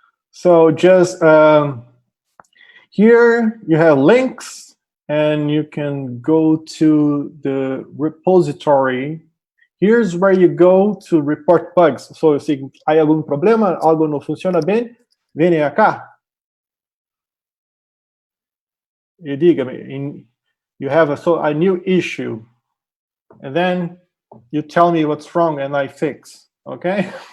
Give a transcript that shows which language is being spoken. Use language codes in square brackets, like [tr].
[en] So just here you have links and you can go to the repository. Here's where you go to report bugs. [es] So si hay algún problema, algo no funciona bien, viene acá. Y dígame, [en] you have a new issue, and then you tell me what's wrong and I fix, okay?